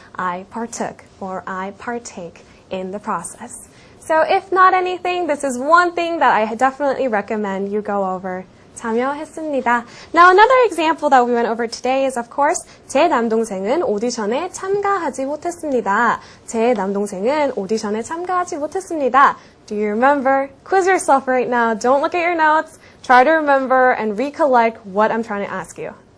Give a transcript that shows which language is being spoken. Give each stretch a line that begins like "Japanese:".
English: I partook or I partake in the process. So if not anything, this is one thing that I definitely recommend you go over.
Korean: 참여했습니다.
English: Now another example that we went over today is of course
Korean: 제 남동생은 오디션에 참가하지 못했습니다. 제 남동생은 오디션에 참가하지 못했습니다.
English: Do you remember? Quiz yourself right now. Don't look at your notes. Try to remember and recollect what I'm trying to ask you.